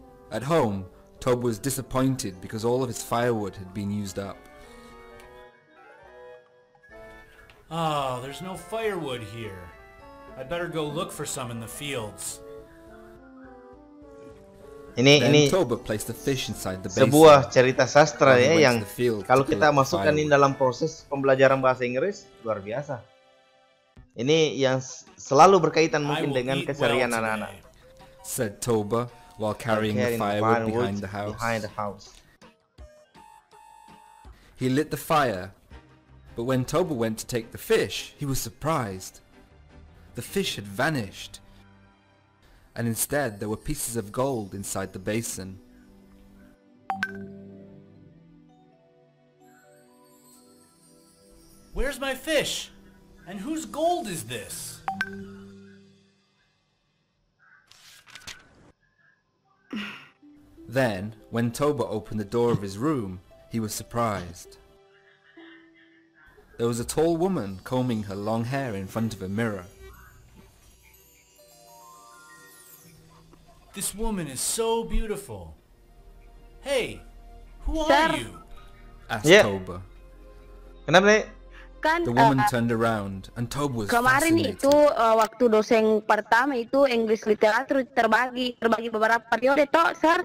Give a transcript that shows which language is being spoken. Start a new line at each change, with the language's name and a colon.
English: At home, Toba was disappointed because all of his firewood had been used up. Oh, there's no firewood here. I'd better go look for some in the fields. Then Toba placed the fish inside the basin.
Indonesian: Sebuah cerita sastra ya yang kalau kita masukkan ini dalam proses pembelajaran bahasa Inggris luar biasa. Ini yang selalu berkaitan mungkin dengan keseharian anak-anak.
English: Said Toba while carrying the firewood behind the house. He lit the fire, but when Toba went to take the fish, he was surprised. The fish had vanished, and instead there were pieces of gold inside the basin. Where's my fish? And whose gold is this? Then, when Toba opened the door of his room, he was surprised. There was a tall woman combing her long hair in front of a mirror. This woman is so beautiful. Hey, who are you? Asked Toba.
Indonesian: Kenapa nih? kan
English: The woman turned around and Toba was
Indonesian: kemarin
English: fascinated.
Indonesian: itu waktu dosen pertama itu English literatur terbagi beberapa periode toh, Sir.